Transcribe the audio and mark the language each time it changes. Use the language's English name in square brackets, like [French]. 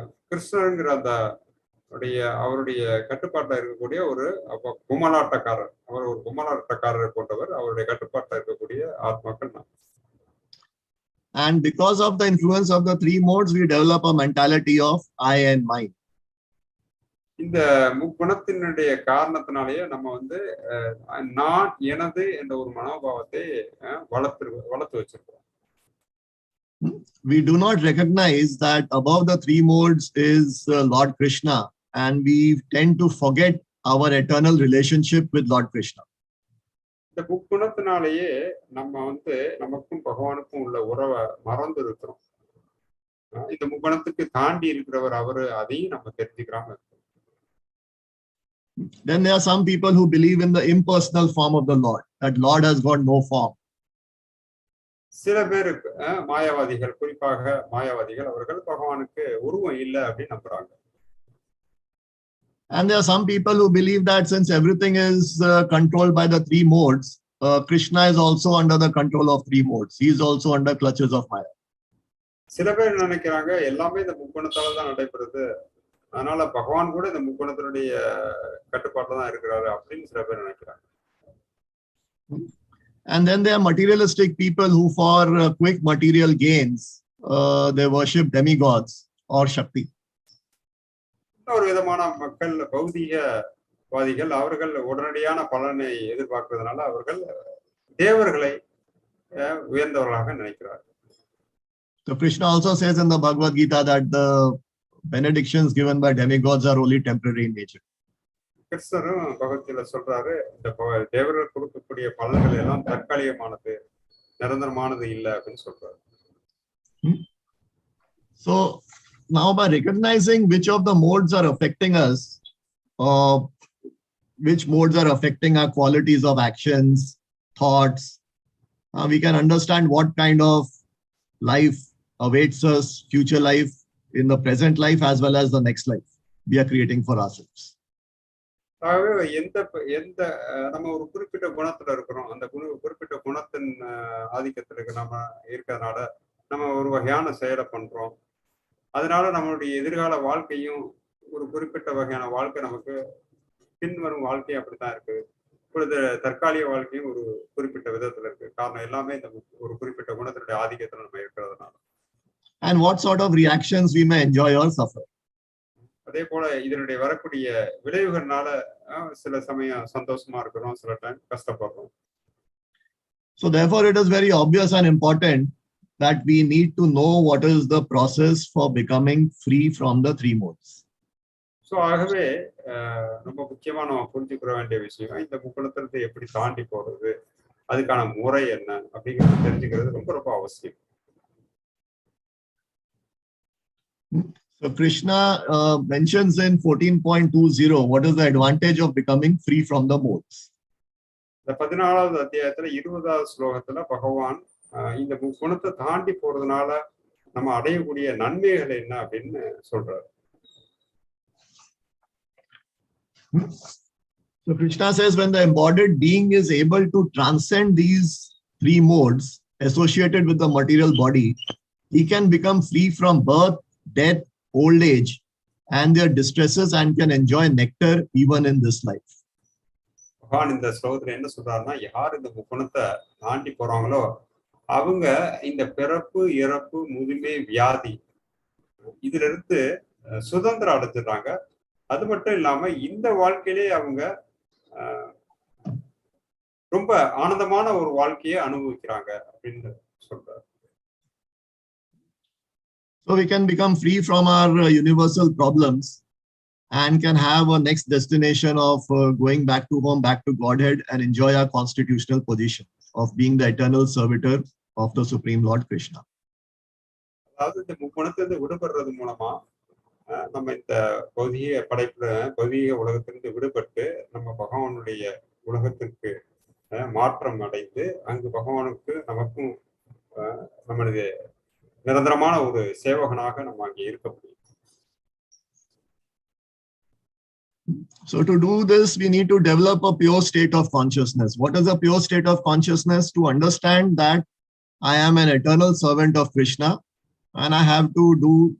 [Tamil] கிருஷ்ணருங்கிற அந்த அவருடைய கட்டுப்பாட்டில் இருக்கக்கூடிய ஒரு குமலாட்டக்காரர். அவர் ஒரு குமலாட்டக்காரரை போன்றவர். அவருடைய கட்டுப்பாட்டில் இருக்கக்கூடிய ஆத்மாக்கள் நான். [English] And because of the influence of the three modes, we develop a mentality of I and mine. [Tamil] இந்த முக்குணத்தினுடைய காரணத்தினாலேயே நம்ம வந்து நான் எனது என்ற ஒரு மனோபாவத்தை வளர்த்து வச்சிருக்கோம். [English] We do not recognize that above the three modes is Lord Kṛṣṇa, and we tend to forget our eternal relationship with Lord Kṛṣṇa. [Tamil] இந்த முக்குணத்தினாலேயே நம்ம வந்து நமக்கும் பகவானுக்கும் உள்ள உறவை மறந்து இருக்கிறோம். இந்த முக்குணத்துக்கு தாண்டி இருக்கிறவர் அவரு, அதையும் நம்ம தெரிஞ்சுக்கிறாம இருக்கோம். [English] Then there are some people who believe in the impersonal form of the Lord, that Lord has got no form. [Tamil] சில பேருக்கு மாயாவாதிகள், குறிப்பாக மாயாவாதிகள், அவர்கள் பகவானுக்கு உருவம் இல்லை அப்படின்னு நம்புறாங்க. [English] And there are some people who believe that since everything is controlled by the three modes, Kṛṣṇa is also under the control of three modes. He is also under clutches of Maya. [Tamil] சில பேர் நினைக்கிறாங்க எல்லாமே இந்த முக்குணத்தால தான் நடைபெறுது, அதனால பகவான் கூட இந்த முக்குணத்தினுடைய கட்டுப்பாட்டில் தான் இருக்கிறாரு அப்படின்னு சில பேர் நினைக்கிறாங்க. [English] And then there are materialistic people who for quick material gains, they worship demigods or Shakti. [Tamil] ஒரு விதமான மக்கள் பௌதிகவாதிகள், அவர்கள் உடனடியான பலனை எதிர்பார்க்கிறதுனால அவர்கள் தேவர்களை உயர்ந்தவர்களாக நினைக்கிறார்கள். [English] So Kṛṣṇa also says in the Bhagavad Gita that the benedictions given by demigods are only temporary in nature. [Tamil] கிருஷ்ணரும் பகவத்கீதையில சொல்றாரு, இந்த தேவர்கள் கொடுக்கக்கூடிய பலன்கள் எல்லாம் தற்காலிகமானது, நிரந்தரமானது இல்லை அப்படின்னு சொல்றாரு. [English] So now by recognizing which of the modes are affecting us, which modes are affecting our qualities of actions, thoughts, we can understand what kind of life awaits us, future life, in the present life as well as the next life we are creating for ourselves. [Tamil] ஆகவே எந்த நம்ம ஒரு குறிப்பிட்ட குணத்துல இருக்கிறோம், அந்த குறிப்பிட்ட குணத்தின் ஆதிக்கத்திற்கு நம்ம இருக்கிறதுனால நம்ம ஒரு வகையான செயலை பண்றோம். அதனால நம்மளுடைய எதிர்கால வாழ்க்கையும் ஒரு குறிப்பிட்ட வகையான வாழ்க்கை, நமக்கு பின்வரும் வாழ்க்கையும் அப்படித்தான் இருக்கு. இப்பொழுது தற்காலிக வாழ்க்கையும் ஒரு குறிப்பிட்ட விதத்துல இருக்கு. காரணம் எல்லாமே இந்த ஒரு குறிப்பிட்ட குணத்தினுடைய ஆதிக்கத்துல நம்ம இருக்கிறதுனால. [English] And what sort of reactions we may enjoy or suffer. [Tamil] அதே போல இதனுடைய வரக்கூடிய விளைவுகள்னால சில சமயம் சந்தோஷமா இருக்கிறோம், சில டைம் கஷ்டப்படுறோம். [English] So therefore it is very obvious and important that we need to know what is the process for becoming free from the three modes. [Tamil] So ஆகவே ரொம்ப முக்கியமா நம்ம புரிஞ்சுக்கிற வேண்டிய விஷயம், இந்த முக்குணத்திலிருந்து எப்படி தாண்டி போறது, அதுக்கான முறை என்ன அப்படிங்கிறது தெரிஞ்சுக்கிறது ரொம்ப ரொம்ப அவசியம். [English] So Kṛṣṇa mentions in 14.20 what is the advantage of becoming free from the modes. [Tamil] இந்த 14வது அத்தியாயத்துல 20வது ஸ்லோகத்துல பகவான் இந்த குணத்தை தாண்டி போறதுனால நம்ம அடையக்கூடிய நன்மைகள் என்ன அப்படின்னு சொல்றாரு. [English] So Kṛṣṇa says when the embodied being is able to transcend these three modes associated with the material body, he can become free from birth, death, old age and their distresses and can enjoy nectar even in this life. [Tamil] பகவான் இந்த ஸ்லோகத்துல என்ன சொல்றாருன்னா, யார் இந்த குணத்தை தாண்டி போறாங்களோ அவங்க இந்த பிறப்பு, இறப்பு, முதுமை, வியாதி இதுல இருந்து சுதந்திரம் அடைஞ்சிடுறாங்க. அது மட்டும் இல்லாம இந்த வாழ்க்கையிலே அவங்க ரொம்ப ஆனந்தமான ஒரு வாழ்க்கையை அனுபவிக்கிறாங்க அப்படின்னு சொல்றாரு. [English] So we can become free from our universal problems and can have a next destination of going back to home, back to Godhead, and enjoy our constitutional position of being the eternal servitor of the Supreme Lord Kṛṣṇa. [Tamil] அதாவது இந்த முக்குணத்திலிருந்து விடுபடுறது மூலமா நம்ம இந்த பௌதிக உலகத்திலிருந்து விடுபட்டு நம்ம பகவானுடைய உலகத்திற்கு மாற்றம் அடைந்து அங்கு பகவானுக்கு நமக்கும் நம்மளுடைய நிரந்தரமான ஒரு சேவகனாக நம்ம அங்கே இருக்க முடியும். [English] So to do this, we need to develop a pure state of consciousness. What is a pure state of consciousness? To understand that I am an eternal servant of Kṛṣṇa and I have to do